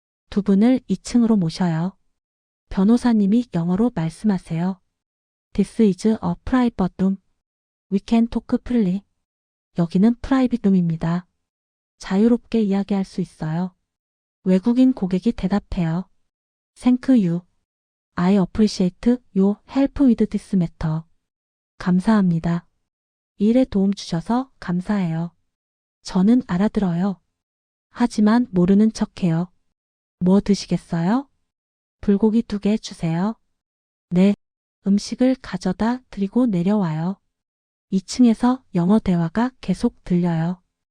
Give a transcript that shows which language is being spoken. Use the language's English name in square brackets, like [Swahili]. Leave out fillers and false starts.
[Korean] 두 분을 2층으로 모셔요. 변호사님이 영어로 말씀하세요. [English] This is a private room. We can talk freely. [Korean] 여기는 프라이빗 룸입니다. 자유롭게 이야기할 수 있어요. 외국인 고객이 대답해요. [English] Thank you. I appreciate your help with this matter. [Korean] 감사합니다. 일에 도움 주셔서 감사해요. 저는 알아들어요. 하지만 모르는 척해요. 뭐 드시겠어요? 불고기 2개 주세요. 네. 음식을 가져다 드리고 내려와요. 2층에서 영어 대화가 계속 들려요.